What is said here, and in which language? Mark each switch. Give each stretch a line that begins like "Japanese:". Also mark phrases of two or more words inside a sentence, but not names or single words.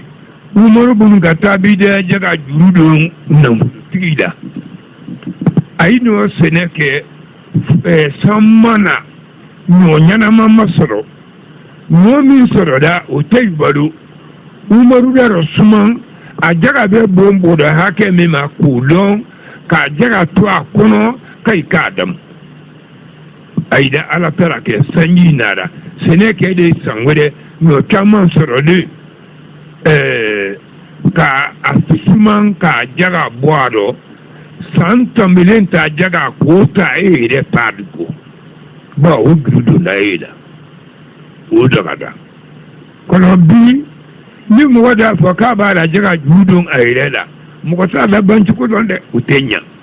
Bambara: umaru bin katabi de jaga juru don nafolotigi la a yi n'o sɛnɛ kɛ san mana ɲɔ ɲɛnama ma sɔrɔ ɲɔ min sɔrɔla o tɛ balo umaru yɛrɛ suman a jaga bɛ bon bɔda hakɛ min ma k'o dɔn k'a jaga to a kɔnɔ k'i k'a damu a yi da ala taara kɛ sanji nara sɛnɛ kɛ de san wɛrɛ ɲɔ caman sɔrɔlen ka a suman k'a jaga bɔ a rɔ san tɛmɛlen t'a jaga k'o ta e yɛrɛ t'a ko ba o juru donna e la o daga da kɔnɔ bi ni mɔgɔ d'a fɔ k'a b'a la jaga juru don a yɛrɛ la mɔgɔ t'a laban cogo dɔn dɛ o tɛ ɲa.